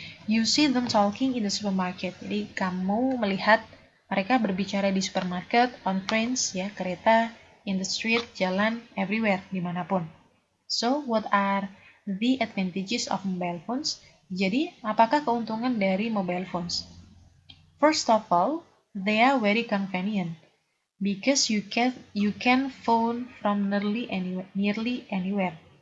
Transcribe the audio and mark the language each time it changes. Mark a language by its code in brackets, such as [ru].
[en] You see them talking in the supermarket. [id] Jadi kamu melihat mereka berbicara di supermarket, [en] on trains [id] ya kereta, [en] in the street, [id] jalan, [en] everywhere, [id] dimanapun. [en] So, what are the advantages of mobile phones? [id] Jadi, apakah keuntungan dari mobile phones? [en] First of all, they are very convenient because you can phone from nearly anywhere.